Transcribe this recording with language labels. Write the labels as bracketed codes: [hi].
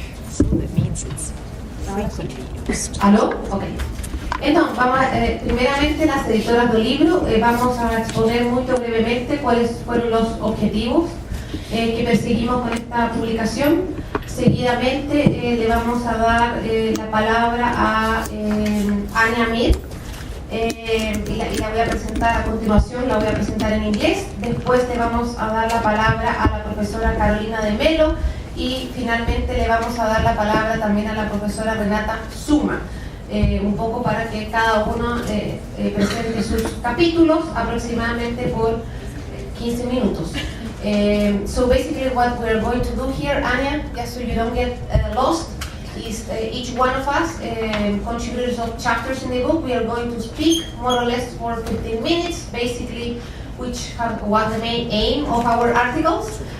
[en] So that means it's frequently used. [es] ¿Aló? Ok. Entonces, primeramente las editoras del libro, vamos a exponer muy brevemente cuáles fueron los objetivos que perseguimos con esta publicación. Seguidamente le vamos a dar la palabra a Anya Mir, y la voy a presentar a continuación, la voy a presentar en inglés. Después le vamos a dar la palabra a la profesora Carolina de Melo y finalmente le vamos a dar la palabra también a la profesora Renata Zuma, un poco para que cada uno presente sus capítulos aproximadamente por 15 minutos. [en] So basically what we're going to do here, Anya, just so you don't get lost, is each one of us, contributors of chapters in the book, we are going to speak more or less for 15 minutes, basically was the main aim of our articles.